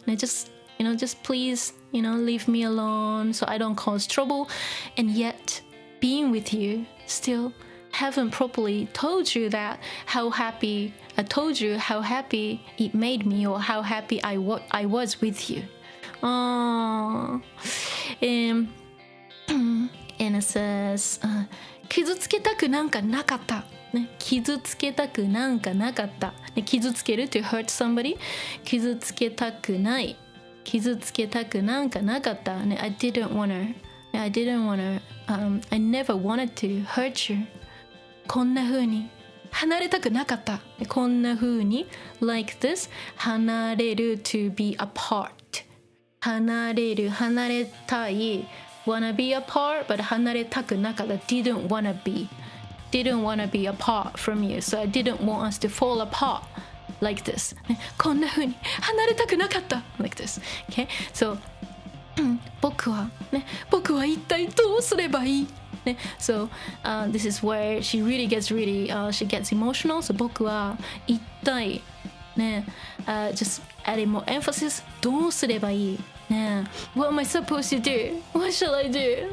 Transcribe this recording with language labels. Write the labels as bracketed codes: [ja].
[en] Just please, leave me alone so I don't cause trouble. And yet, being with you, still haven't properly told you that how happy I told you how happy it made me or how happy I was with you. And it says, [ja] 傷つけたくなんかなかった。傷つけたくなんかなかった。傷つける [en] to hurt somebody. [ja] 傷つけたくない。傷つけたくなんかなかった。 [en] I didn't wanna. I never wanted to hurt you. [ja] こんな風に離れたくなかった。こんな風に [en] like this [ja] 離れる [en] to be apart. [ja] 離れる離れたい [en] wanna be apart but [ja] 離れたくなかった [en] didn't wanna be apart from you, so I didn't want us to fall apart like this. [ja] こんな風に離れたくなかった [en] like this. Okay, so [ja] 僕は一体どうすればいい [en] So this is where she gets emotional. So [ja] 僕は一体 [en] just adding more emphasis [ja] どうすればいい [en] What am I supposed to do? What shall I do?